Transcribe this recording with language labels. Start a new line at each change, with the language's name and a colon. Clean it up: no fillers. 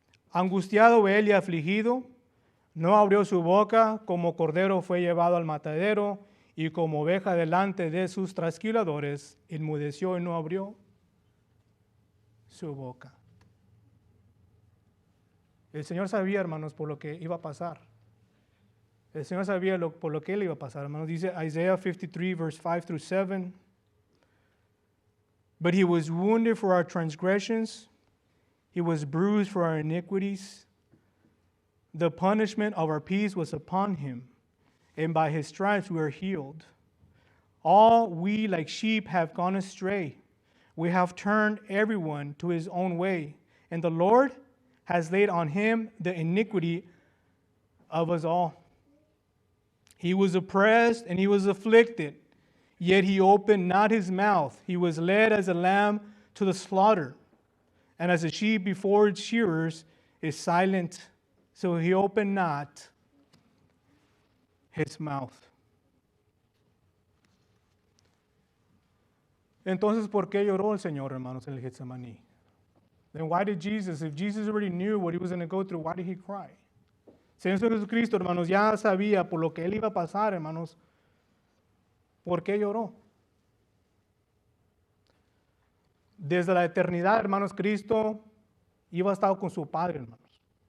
Spanish: Angustiado él y afligido, no abrió su boca, como cordero fue llevado al matadero, y como oveja delante de sus trasquiladores, enmudeció y no abrió su boca. El Señor sabía, hermanos, por lo que iba a pasar. El Señor sabía por lo que él iba a pasar, hermanos. Dice
English: Isaiah 53, verse 5 through 7. But he was wounded for our transgressions, he was bruised for our iniquities. The punishment of our peace was upon him, and by his stripes we are healed. All we like sheep have gone astray. We have turned everyone to his own way, and the Lord has laid on him the iniquity of us all. He was oppressed and he was afflicted, yet he opened not his mouth. He was led as a lamb to the slaughter, and as a sheep before its shearers is silent, so he opened not his mouth.
Spanish: Entonces, ¿por qué lloró el Señor, hermanos, en el Getsemaní?
English: Then why did Jesus, if Jesus already knew what he was going to go through, why did he cry?
Spanish: Señor Jesucristo, hermanos, ya sabía por lo que él iba a pasar, hermanos. ¿Por qué lloró? Desde la eternidad, hermanos, Cristo iba a estar con su Padre, hermanos.